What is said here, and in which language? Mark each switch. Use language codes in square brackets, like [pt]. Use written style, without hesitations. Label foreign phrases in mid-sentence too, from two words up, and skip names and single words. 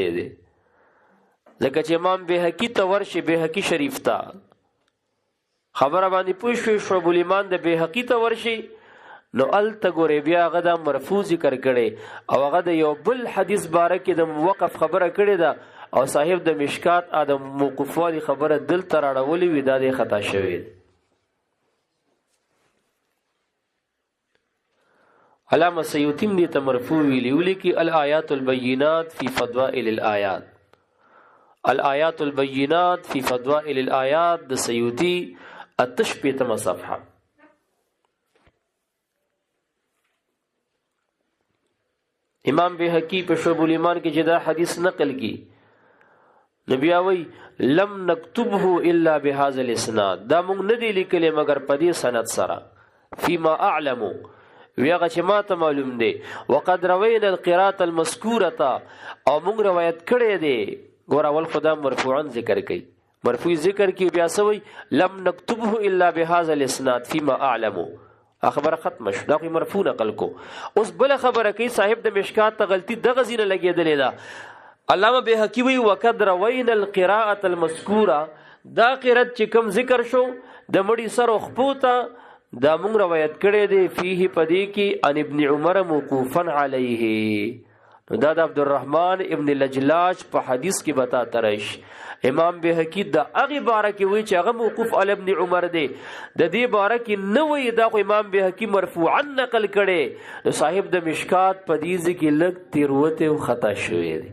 [ps] دی ځکه چې امام بیهقی ته ورشي بیهقی شریف ته خبره باندې پوه شوي شعب الایمان د بیهقی ته ورشي نو الته ګورې بیا هغه دا مرفوع ذکر کړی او هغه د یو بل حدیث باره کې د موقف خبره کړې ده او صاحب د مشکات د موقوفوالي خبره دلته راړولې وي دا د خطا شوی دی. علامه سیوطی دې ته مرفوع ویلي ولیکي الآیات البینات فی فضائل الآیات الآیات البینات فی فضائل الآیات د سیوطی 88 صفحه. امام بیهقی په شعب الایمان کې چې دا حدیث نقل کی نبی اوی [ar] لم نكتبه الا بهذا [ps] الاسناد دا مونږ نه دی لیکلی مگر په دې سند سره [ar] فيما اعلم [ps] ویغه چې ما ته معلوم دی [ar] وقد روینا القراءه المذکوره [ps] او مونږ روایت کړی دی ګور اول خدا مرفوعا ذکر کوي مرفوع ذکر کی بیا سوی [ar] لم نكتبه الا بهذا الاسناد فيما اعلم [ps] خبر ختم شو دا کوئی مرفوع نقل کو. اوس بل خبره کوي صاحب د مشکات ته غلطی دغه زینه لګیدلې ده. علامه بیهقی وی [ar] وقد روینا القراءه المذکوره [ps] دا قرات چې کوم ذکر شو د مړي سر خپوتا دا مونږ روایت کړی دی فيه پدې کې [ar] ان ابن عمر موقوفا علیه [ps] دا د عبدالرحمن ابن لجلاج په حدیث کې بتا ترش امام بیهقی دا هغه باره کې وی چې هغه [ar] موقوف علی ابن عمر [ps] دی د دې باره کې نه وی دا خو امام بیهقی مرفوعا نقل کړي نو صاحب د مشکات په دې کې لږ تیروته او خطا شوی دی.